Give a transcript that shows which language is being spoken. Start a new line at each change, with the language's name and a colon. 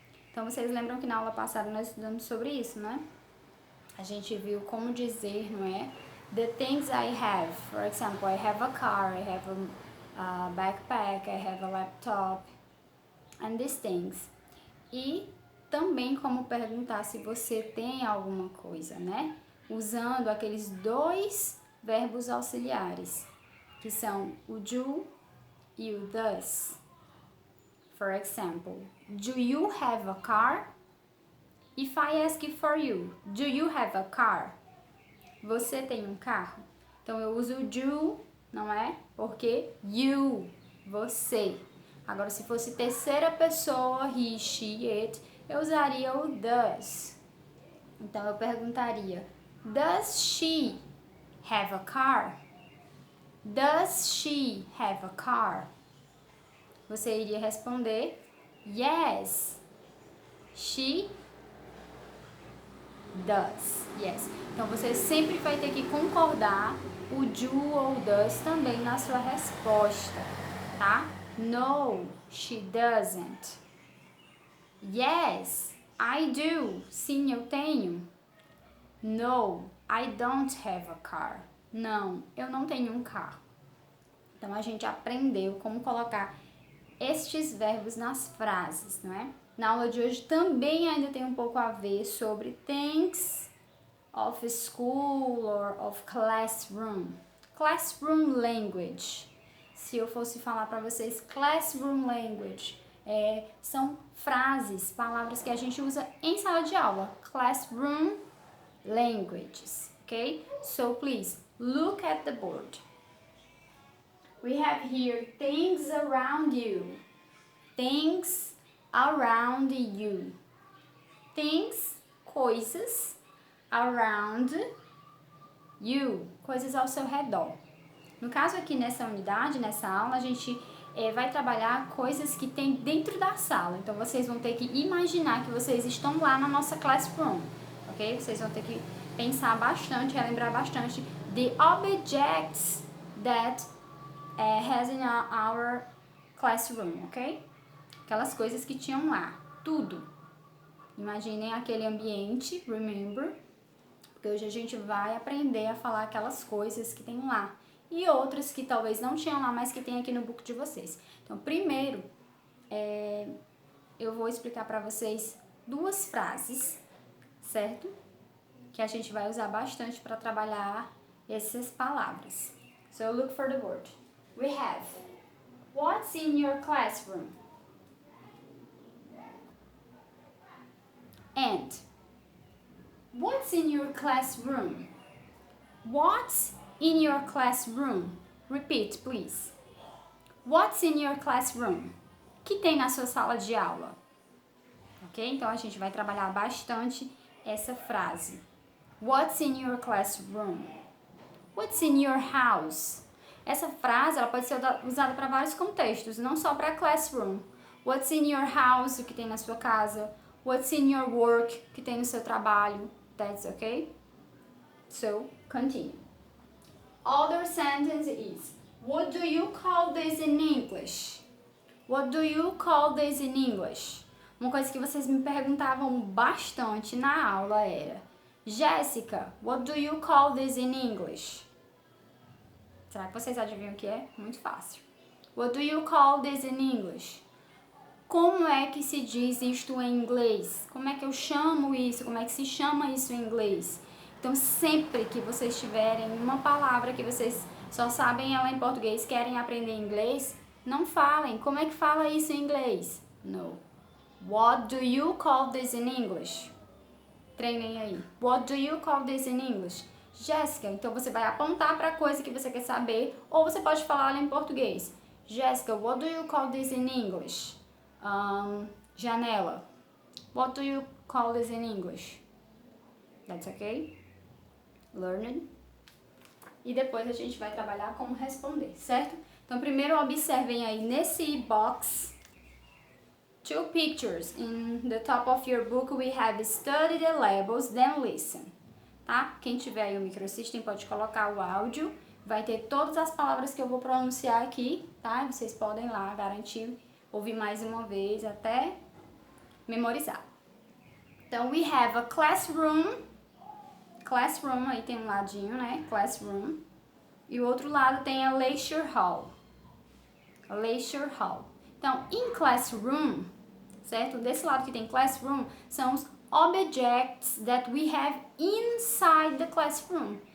Portuguese: Então, vocês lembram que na aula passada nós estudamos sobre isso, né? A gente viu como dizer, não é?
English: The things I have. For example, I have a car, I have a backpack, I have a laptop, and these things.
Portuguese: E também como perguntar se você tem alguma coisa, né? Usando aqueles dois verbos auxiliares, que são o do e o does.
English: For example, do you have a car? If I ask for you, do you have a car?
Portuguese: Você tem um carro? Então eu uso o do, não é? Porque you, você. Agora se fosse terceira pessoa,
English: he, she, it,
Portuguese: eu usaria o does. Então eu perguntaria,
English: does she have a car? Does she have a car?
Portuguese: Você iria responder,
English: yes, she does. Yes.
Portuguese: Então você sempre vai ter que concordar o do ou does também na sua resposta, tá?
English: No, she doesn't. Yes, I do.
Portuguese: Sim, eu tenho.
English: No, I don't have a car.
Portuguese: Não, eu não tenho um carro. Então a gente aprendeu como colocar estes verbos nas frases, não é? Na aula de hoje também ainda tem um pouco a ver sobre
English: things of school or of classroom. Classroom language.
Portuguese: Se eu fosse falar para vocês
English: classroom language,
Portuguese: são frases, palavras que a gente usa em sala de aula.
English: Classroom languages, okay? So please look at the board. We have here things around you. Things around you. Things,
Portuguese: coisas,
English: around you,
Portuguese: coisas ao seu redor. No caso aqui nessa unidade, nessa aula, a gente vai trabalhar coisas que tem dentro da sala. Então vocês vão ter que imaginar que vocês estão lá na nossa classroom, ok? Vocês vão ter que pensar bastante, relembrar bastante
English: the objects that has in our classroom,
Portuguese: ok? Aquelas coisas que tinham lá, tudo. Imaginem aquele ambiente, remember, porque hoje a gente vai aprender a falar aquelas coisas que tem lá. E outras que talvez não tinham lá, mas que tem aqui no book de vocês. Então, primeiro, eu vou explicar para vocês duas frases, certo? Que a gente vai usar bastante para trabalhar essas palavras.
English: So, look for the word. We have, what's in your classroom? And, what's in your classroom? What's in your classroom? Repeat, please. What's in your classroom?
Portuguese: O que tem na sua sala de aula? Ok? Então, a gente vai trabalhar bastante essa frase.
English: What's in your classroom? What's in your house?
Portuguese: Essa frase ela pode ser usada para vários contextos, não só para classroom.
English: What's in your house?
Portuguese: O que tem na sua casa?
English: What's in your work?
Portuguese: O que tem no seu trabalho?
English: That's okay? So, continue. Other sentence is, what do you call this in English? What do you call this in English?
Portuguese: Uma coisa que vocês me perguntavam bastante na aula era, Jéssica,
English: what do you call this in English?
Portuguese: Será que vocês adivinham o que é? Muito fácil.
English: What do you call this in English?
Portuguese: Como é que se diz isto em inglês? Como é que eu chamo isso? Como é que se chama isso em inglês? Então, sempre que vocês tiverem uma palavra que vocês só sabem ela em português, querem aprender inglês, não falem. Como é que fala isso em inglês?
English: No. What do you call this in English?
Portuguese: Treinem aí.
English: What do you call this in English?
Portuguese: Jéssica, então você vai apontar para a coisa que você quer saber, ou você pode falar em português.
English: Jéssica, what do you call this in English? Janela. What do you call this in English? That's okay? Learn it.
Portuguese: E depois a gente vai trabalhar como responder, certo? Então, primeiro observem aí nesse
English: box 2 pictures. In the top of your book we have study the labels, then listen.
Portuguese: Tá? Quem tiver aí o microsystem pode colocar o áudio. Vai ter todas as palavras que eu vou pronunciar aqui, tá? Vocês podem lá garantir, ouvir mais uma vez até memorizar.
English: Então, we have a classroom.
Portuguese: Classroom, aí tem um ladinho, né? Classroom. E o outro lado tem a lecture hall.
English: A lecture hall. Então, in classroom, certo?
Portuguese: Desse lado que tem classroom, são os
English: objects that we have inside the classroom.